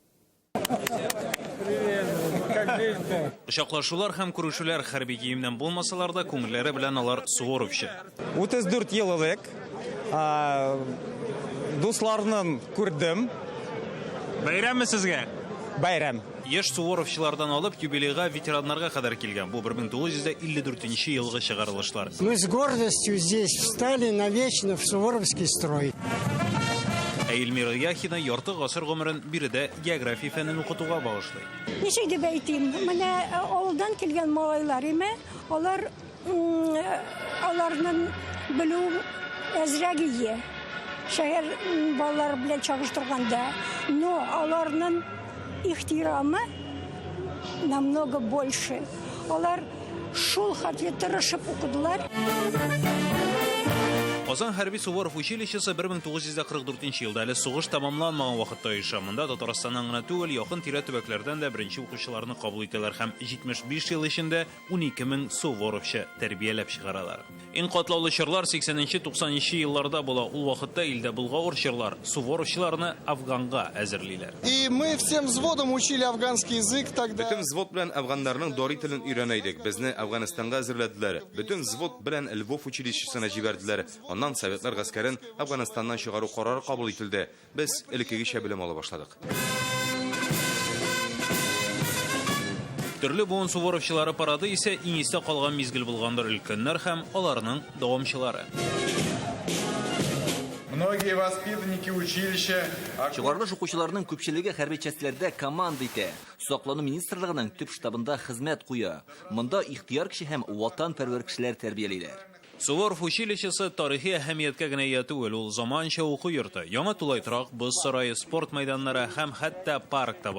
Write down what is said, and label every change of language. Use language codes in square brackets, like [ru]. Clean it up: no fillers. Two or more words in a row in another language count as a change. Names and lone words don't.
[tt] Кочаклашулар һәм күрешүләр хәрби киемнән булмасалар да күңелләре белән алар суворовчы. 34 ел элек дусларны күрдем. Бәйрәмме сезгә? Бәйрәм. Яшь суворовчылардан алып юбилейга ветераннарга кадәр килгән. Бу 1954 елгы чыгарылышлар. [ru] Мы с гордостью здесь встали навечно в Суворовский строй. [tt] Эльмира Яхина ярты гасыр гомерен биредә география фәнен укытуга багышлый. Ничек дип әйтим, менә авылдан килгән малайлар име, аларның белү әзрәк ие. Шәһәр балалары белән чагыштырганда, но аларның ихтирамы [ru] намного больше. [tt] Алар шул хәтле тырышып укыдылар. Казан хәрби Суворов училищесы 1944 елда әле сугыш тамамланмаган вакытта оеша. Монда Татарстаннан гына түгел, якын тирә төбәкләрдән дә беренче укучыларны кабул итәләр һәм 75 ел эчендә 12 мең суворовчы тәрбияләп чыгаралар. Иң катлаулы чорлар 80-90 елларда була. Ул вакытта илдә булган чорлар суворовчыларны Афганга әзерлиләр. [ru] И мы всем взводом учили афганский язык тогда. [tt] Бөтен взвод белән афганнарның дори телен өйрәнә идек. Безне Афганистанга әзерләделәр. Бөтен взвод белән Львов училищесына җибәрделәр. Аннан Советлар гаскәрен Афганистаннан чыгару карары кабул ителде. Без элеккегечә белем ала башладык. Төрле буын Суворовчылары парады исә иң истә калган мизгел булгандыр өлкәннәр һәм аларның дәвамчылары. [ru] Многие воспитанники училища... [tt] Чыгарылыш укучыларның күпчелеге хәрби частьләрдә команда итә. Саклану министрлыгының төп штабында хезмәт куя. Монда ихтыяр кеше һәм ватанпәрвәр кешеләр тәрбиялиләр. Суворов училищесы тарихи әһәмияткә генә ия түгел, ул заманча уку йорты. Яңа тулайтрак, боз сарае, спорт майданнары һәм хәтта парк та бар.